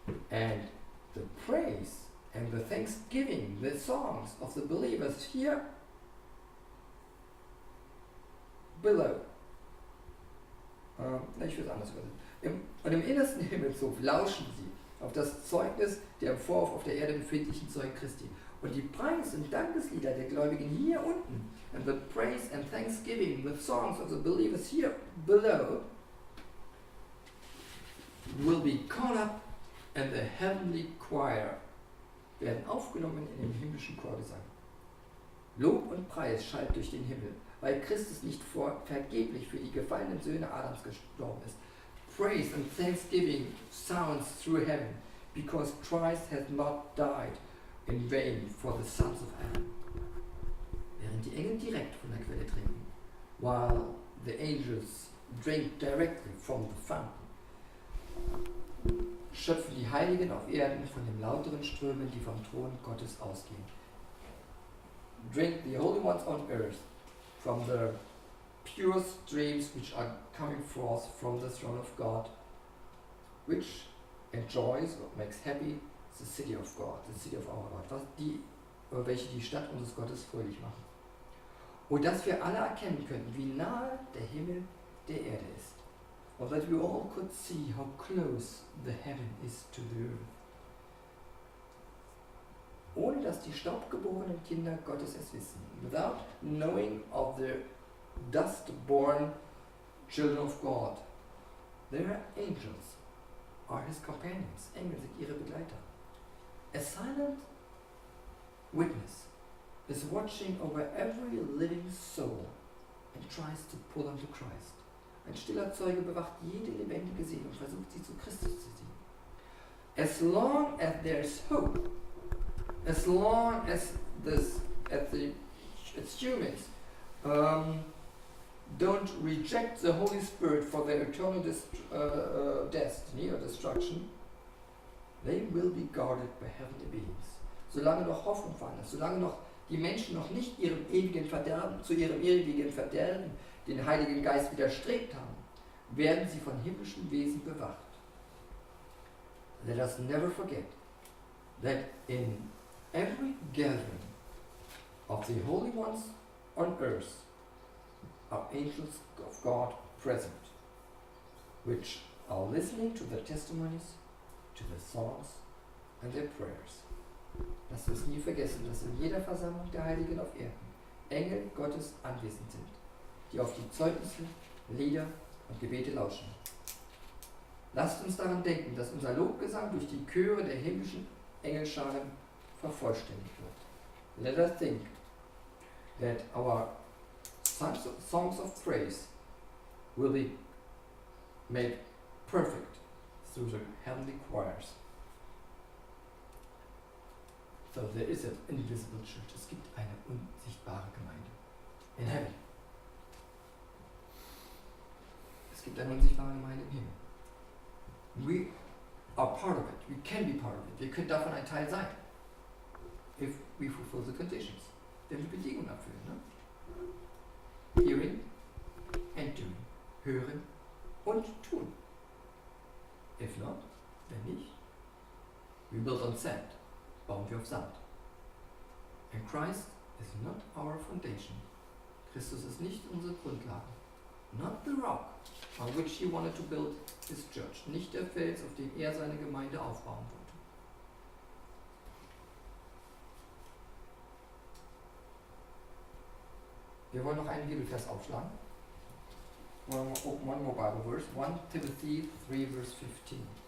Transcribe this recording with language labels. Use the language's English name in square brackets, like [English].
[English] And the praise and the thanksgiving, the songs of the believers here below. [German] Ich will es anders übersetzen. Und im innersten Himmelshof lauschen sie auf das Zeugnis der im Vorhof auf der Erde befindlichen Zeugen Christi. Und die Preis- und Dankeslieder der Gläubigen hier unten, [English] and the praise and thanksgiving, the songs of the believers here below, will be caught up in the heavenly choir, [German] werden aufgenommen in den himmlischen Chorgesang. Lob und Preis schallt durch den Himmel, weil Christus nicht vergeblich für die gefallenen Söhne Adams gestorben ist. [English] Praise and thanksgiving sounds through heaven, because Christ has not died in vain for the sons of Adam. [German] Während die Engel direkt von der Quelle trinken, [English] while the angels drink directly from the fountain, [German] schöpfen die Heiligen auf Erden von den lauteren Strömen, die vom Thron Gottes ausgehen. [English] Drink the holy ones on earth from the pure streams which are coming forth from the throne of God, which enjoys or makes happy the city of God, the city of our God, [German] welche die Stadt unseres Gottes fröhlich machen. Und dass wir alle erkennen können, wie nahe der Himmel der Erde ist. [English] Or that we all could see how close the heaven is to the earth. [German] Ohne dass die staubgeborenen Kinder Gottes es wissen. [English] Without knowing of the dust-born children of God. Their angels are his companions. [German] Engel sind ihre Begleiter. [English] A silent witness is watching over every living soul and tries to pull them to Christ. [German] Ein stiller Zeuge bewacht jede lebendige Seele und versucht sie zu Christus zu ziehen. [English] As long as there's hope, as long as its humans don't reject the Holy Spirit for their eternal destiny or destruction, they will be guarded by heavenly beings. [German] Solange noch Hoffnung vorhanden ist, solange noch die Menschen noch nicht zu ihrem ewigen Verderben den Heiligen Geist widerstrebt haben, werden sie von himmlischen Wesen bewacht. [English] Let us never forget that in every gathering of the holy ones on earth are angels of God present, which are listening to the testimonies, to the songs and their prayers. [German] Lasst uns nie vergessen, dass in jeder Versammlung der Heiligen auf Erden Engel Gottes anwesend sind, die auf die Zeugnisse, Lieder und Gebete lauschen. Lasst uns daran denken, dass unser Lobgesang durch die Chöre der himmlischen Engelscharen vervollständigt wird. [English] Let us think that our songs of praise will be made perfect through the heavenly choirs. So there is an invisible church. [German] Es gibt eine unsichtbare Gemeinde. [English] In heaven. [German] Es gibt eine unsichtbare Gemeinde im Himmel. [English] We are part of it. [German] We can be part of it. Wir können davon ein Teil sein. [English] If we fulfill the conditions. [German] Wenn wir Bedingungen erfüllen. [English] Ne? Hearing and doing. [German] Hören und tun. [English] If not, [German] wenn nicht, [English] we build on sand. [German] Bauen wir auf Sand. [English] And Christ is not our foundation. [German] Christus ist nicht unsere Grundlage. [English] Not the rock on which he wanted to build his church. [German] Nicht der Fels, auf dem er seine Gemeinde aufbauen wollte. Wir wollen noch einen Bibelvers aufschlagen. [English] One more Bible verse. 1 Timothy 3 verse 15.